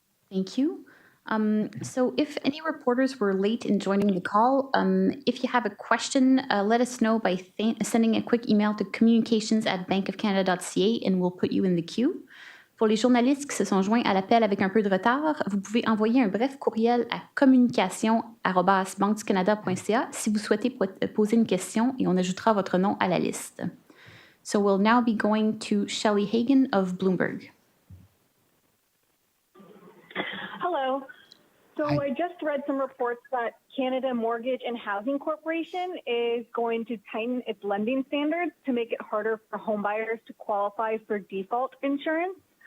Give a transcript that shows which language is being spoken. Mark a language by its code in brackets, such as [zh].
[en] Thank you. So if any reporters were late in joining the call, if you have a question, let us know by sending a quick email to communications@bankofcanada.ca and we'll put you in the queue. [fr] Pour les journalistes qui se sont joints à l'appel avec un peu de retard, vous pouvez envoyer un bref courriel à communication@banqueducanada.ca si vous souhaitez poser une question et on ajoutera votre nom à la liste. [en] So we'll now be going to Shelley Hagan of Bloomberg. Hello. So I just read some reports that Canada Mortgage and Housing Corporation is going to tighten its lending standards to make it harder for homebuyers to qualify for default insurance.